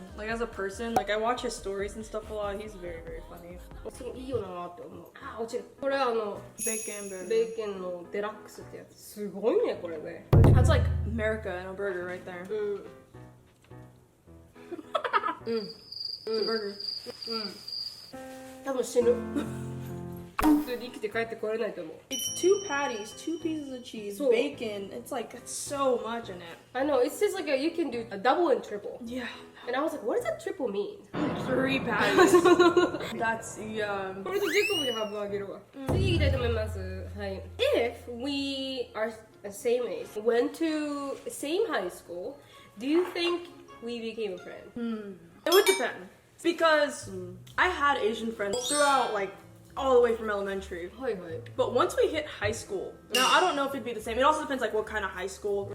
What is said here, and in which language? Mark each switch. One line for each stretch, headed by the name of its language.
English: Like as a person, like I watch his stories and stuff a lot. He's very, very funny.
Japanese: いいよなって思う。あ、落ちる。これベーコンburger. ベーコンのデラックスってやつ。すごいねこれね。
English: That's like America and a burger right there. It's a burger.
Japanese: 多分死ぬ。普通に生きて帰ってこれないと思う。
English: It's 2 patties, 2 pieces of cheese, bacon. It's like it's so much in it. I know. It's just like you can do a double and triple. Yeah. And I was like, what does that triple mean? 3 patties. That's yum.
Japanese: これとジェコブで半分あげるわ。次行きたいと思います。はい。
English: If we are the same age, went to same high school, do you think we became a friend? It would depend. Because I had Asian friends throughout like all the way from elementary. But once we hit high school, now I don't know if it'd be the same. It also depends like what kind of high school.